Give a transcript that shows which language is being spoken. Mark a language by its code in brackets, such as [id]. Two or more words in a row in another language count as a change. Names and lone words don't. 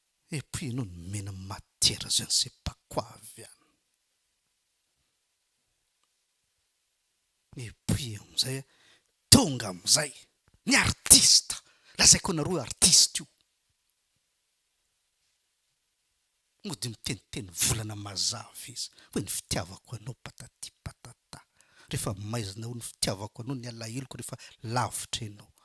[fr] et puis [mg] ianao nomena matière [fr] je ne sais pas quoi [mg] avy any [fr] et puis [mg] amizay tonga amizay ny artiste lazaiko anareo artiste io mody miteniteny volana mazava izy hoe ny fitiavako anao [fr] patati patata [mg] rehefa maizina ho ny fitiavako anao ny alahiloko rehefa lavitra ianao